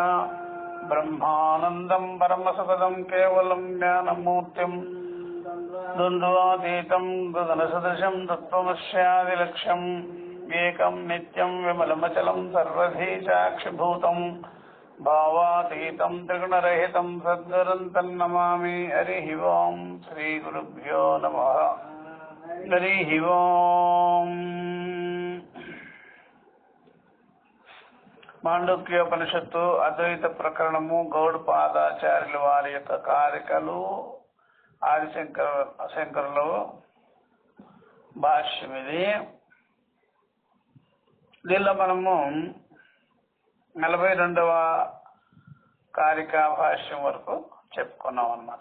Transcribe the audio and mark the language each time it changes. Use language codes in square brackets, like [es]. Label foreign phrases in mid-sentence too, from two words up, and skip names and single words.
[sa] ब्रह्मानन्दं परमसुखदं केवलं ज्ञानमूर्तिं द्वन्द्वातीतं गगनसदृशं तत्त्वमस्यादिलक्ष्यम् एकं नित्यं विमलमचलं सर्वधी साक्षिभूतं भावातीतं त्रिगुणरहितं सद्गुरुं तन्नमामि। हरिः ओं श्रीगुरुभ्यो नमः। हरिः ओं। [te] మాండూక్యోపనిషత్తు అద్వైత ప్రకరణము గౌడపాదాచార్యుల వారి యొక్క కారికలు ఆదిశంకరులు భాష్యం ఇది. దీనిలో మనము 42వ కారికా భాష్యం వరకు చెప్పుకున్నాం అన్నమాట.